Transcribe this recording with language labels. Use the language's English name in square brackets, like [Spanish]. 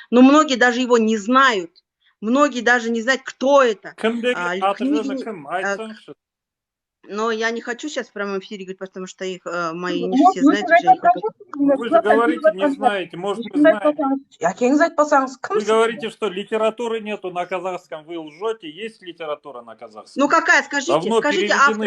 [Russian] Но многие даже его не знают. Многие даже не знают, кто это. [Kazakh] Кімдегі аты жөні кім? Айтсаңызшы. [Russian] Но я не хочу сейчас в прямом эфире говорить, потому что их мои не все знают. Вы же говорите, не знаете, может, вы знаете. Вы говорите, что литературы нету на казахском, вы лжете, есть литература на казахском. Ну какая, скажите, давно скажите переведены